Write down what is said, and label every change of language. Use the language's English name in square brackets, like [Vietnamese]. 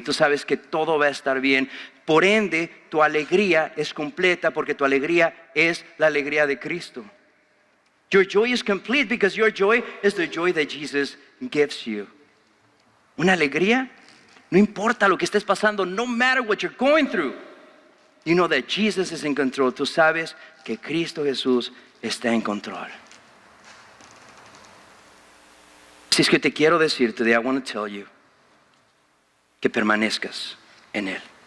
[Spanish] Tú sabes que todo va a estar bien. Por ende, tu alegría es completa porque tu alegría es la alegría de Cristo. [English] Your joy is complete because your joy is the joy that Jesus gives you. [Spanish] Una alegría, no importa lo que estés pasando, [English] no matter what you're going through. You know that Jesus is in control. [Spanish] Tú sabes que Cristo Jesús está en control. Si es que te quiero decir [English] today, I want to tell you [Spanish] que permanezcas en Él.